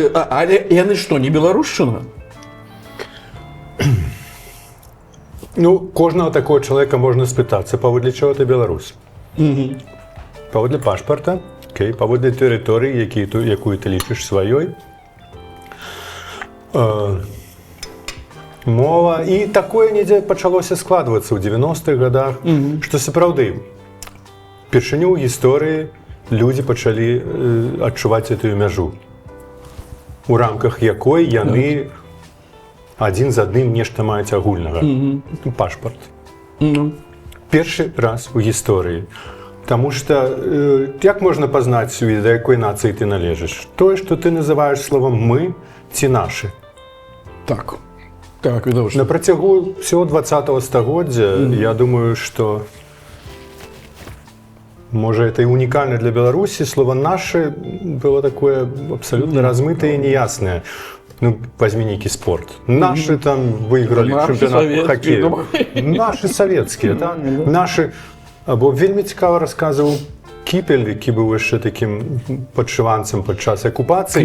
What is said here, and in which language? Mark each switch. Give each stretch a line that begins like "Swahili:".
Belarusian: Але яны што, не беларушчына?
Ukrainian: Ну, кожного такого чоловіка можна спитатися, поводле чого ти білорус? Поводле пашпорта, поводле території, яку ти лічиш своєю. Мова.
Belarusian: І такое недзе почалося складвацца ў 90-х годах, што сапраўды, першыню ў гісторыі людзі пачалі адчуваць гэтую мяжу, у рамках якой яны адзін з адным нешта маюць агульнага. Пашпарт. Першы раз у гісторыі. Таму што як можна пазнаць, да якой нацыі ты належыш? Тое, што ты называеш словам «мы» ці «нашы». Так. Так, відавочна. На працягу всього 20-го стагоддзя, я думаю, што можа, это і унікальна для Беларусі, слово «нашы» было такое абсалютна размытае і неяснае. Ну, возьми некий спорт.
Russian: Наши там выиграли чемпионат по хоккею. Наши советские, так? Наши...
Ukrainian: Або вельмі цікаво розказував Кіпель, який був ще таким подшиванцем під час окупації.